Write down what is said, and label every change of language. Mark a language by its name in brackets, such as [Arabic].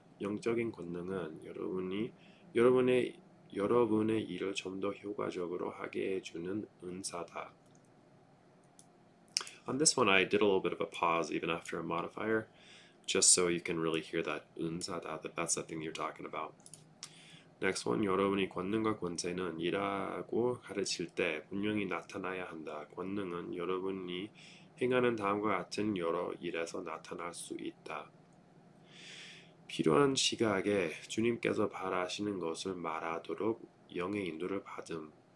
[Korean] 영적인 권능은 여러분의 일을 좀 더 효과적으로 하게 해주는 은사다. [English] On this one, I did a little bit of a pause even after a modifier, just so you can really hear that [Korean] 은사다, [English] that's the thing you're talking about. Next one, [Korean] 여러분이 권능과 권세는 일하고 가르칠 때 분명히 나타나야 한다. 권능은 여러분이 행하는 다음과 같은 여러 일에서 나타날 수 있다. 필요한 시각에 주님께서 바라시는 것을 말하도록 영의 인도를 받음.